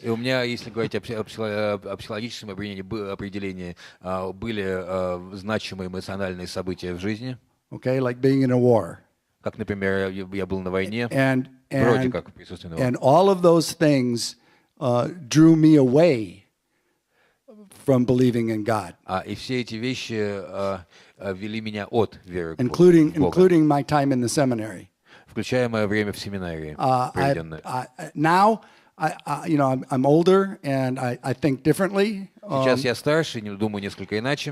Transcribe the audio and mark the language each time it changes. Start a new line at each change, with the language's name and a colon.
Russian: И у меня, если говорить о психологическом определении, были значимые эмоциональные события в жизни.
English: Okay, like being in a war.
Russian: Как, например, я был на войне,
English: And
Russian: вроде как присутствие на войне.
English: and all of those things drew me away from believing in God,
Russian: И все эти вещи вели меня от веры в Бога,
English: including my time in the seminary.
Russian: включая мое время в семинарии, проведенное.
English: Now, I'm older and I think differently.
Russian: Сейчас я старше, думаю несколько иначе.